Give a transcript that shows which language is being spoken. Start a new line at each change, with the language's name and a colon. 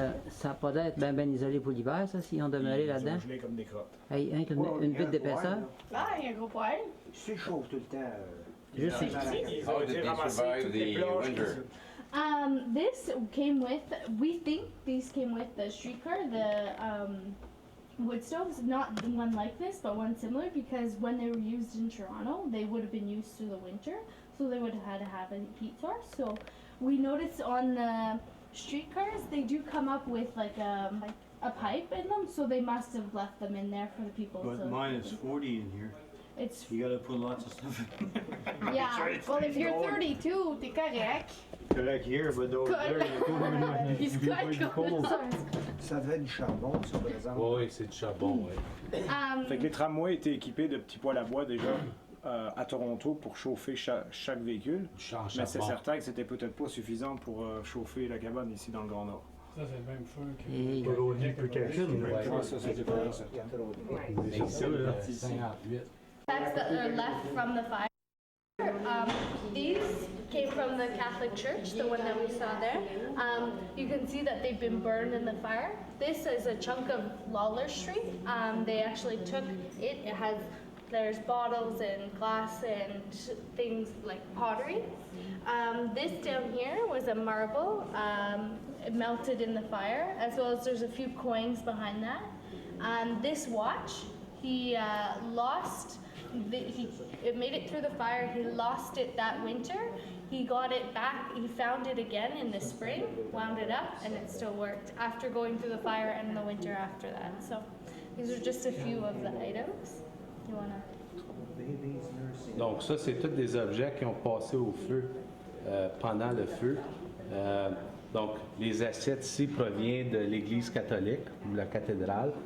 French: Ça n'a pas d'air bien isolé pour l'hiver, ça, s'ils ont demeuré là-dedans. Ils sont gelés comme des crottes. Hey, hein, une bite d'épaisseur. Ah, il y a un gros poêle. C'est chaud tout le temps. Juste
English: How did they survive the winter? This came with, we think these came with the streetcar, the wood stoves, not the one like this, but one similar, because when they were used in Toronto, they would have been used through the winter, so they would have had to have a heat source. So we noticed on the streetcars, they do come up with like a pipe in them, so they must have left them in there for the people. But to, mine is 40 in here. It's, You gotta put lots of stuff in. yeah. Well, if you're 32,
French: t'es correct.
English: Correct here, but over there, He's good.
French: Ça devait du charbon, ça, par exemple. Oui, c'est du charbon, oui. Fait que les tramways étaient équipés de petits poêles à bois déjà à Toronto pour chauffer chaque véhicule. Mais c'est certain que c'était peut-être pas suffisant pour chauffer la cabane ici dans le Grand Nord. Ça, c'est le même feu que... Et Ouais, ça, c'était pas certain. Mais ici, là, 58.
English: Facts that are left from the fire. These came from the Catholic Church, the one that we saw there. You can see that they've been burned in the fire. This is a chunk of Lawler Street. They actually took it. There's bottles and glass and things like pottery. This down here was a marble. It melted in the fire, as well as there's a few coins behind that. This watch, he lost. It made it through the fire. He lost it that winter. He got it back. He found it again in the spring, wound it up, and it still worked after going through the fire and the winter after that. So these are just a few of the items. You wanna?
French: Donc ça, c'est tous des objets qui ont passé au feu pendant le feu. Donc les assiettes ici proviennent de l'Église catholique ou la cathédrale.